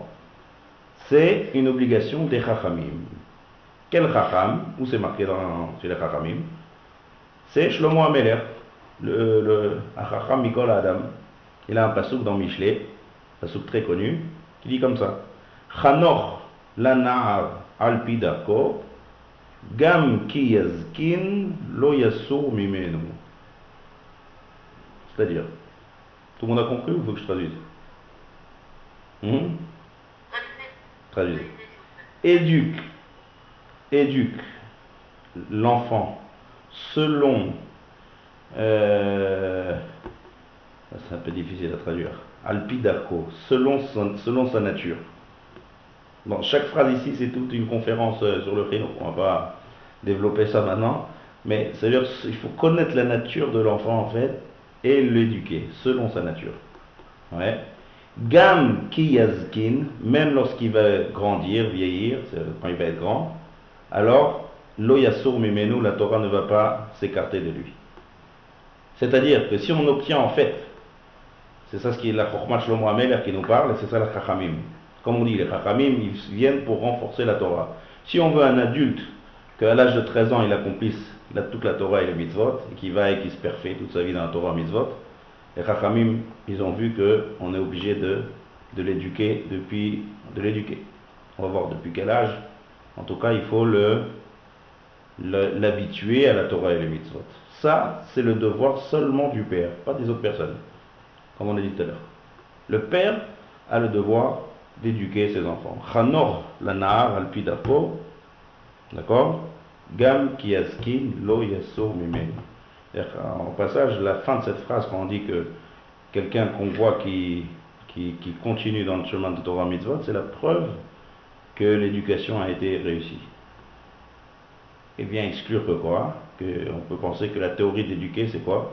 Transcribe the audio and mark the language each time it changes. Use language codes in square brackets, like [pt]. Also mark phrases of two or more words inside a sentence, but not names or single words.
[fr] C'est une obligation des Chachamim. Quel Chacham? Où c'est marqué chez les Chachamim? C'est Shlomo HaMelech, le [he] חכם מכל אדם. [fr] Il a un passouk dans Michelet, un passouk très connu, qui dit comme ça: [he] חנוך לנער על פי דרכו, גם כי יזקין לא יסור ממנו. [fr] C'est-à-dire, Tout le monde a compris ou il faut que je traduise? Traduise. Éduque l'enfant selon, c'est un peu difficile à traduire, alpidarko, selon sa nature. Bon, chaque phrase ici c'est toute une conférence sur le créneau, on va pas développer ça maintenant, mais c'est-à-dire qu'il faut connaître la nature de l'enfant en fait et l'éduquer selon sa nature. Ouais. [he] גם כי יזקין, [fr] même lorsqu'il va grandir, vieillir, quand il va être grand, alors [he] לא יסור ממנו, [fr] la Torah ne va pas s'écarter de lui. C'est-à-dire que si on obtient en fait, c'est ça ce qui est la [he] חכמת שלמה המלך [fr] qui nous parle, et c'est ça la Chachamim. Comme on dit, les Chachamim, ils viennent pour renforcer la Torah. Si on veut un adulte qu'à l'âge de 13 ans il accomplisse toute la Torah et les mitzvot, et qui va et qui se perfait toute sa vie dans la [he] תורה מצוות, [fr] les Chachamim, ils ont vu qu'on est obligé de l'éduquer On va voir depuis quel âge. En tout cas, il faut l'habituer à la Torah et les mitzvot. Ça, c'est le devoir seulement du père, pas des autres personnes, comme on a dit tout à l'heure. Le père a le devoir d'éduquer ses enfants. [he] חנור לנער אלפידפו, d'accord? גם כי יסקין לא יסור ממנו. [fr] En passage, la fin de cette phrase, quand on dit que quelqu'un qu'on voit qui continue dans le chemin de [he] תורה מצוות, [fr] c'est la preuve que l'éducation a été réussie. Et bien exclure que quoi? On peut penser que la théorie d'éduquer, c'est quoi?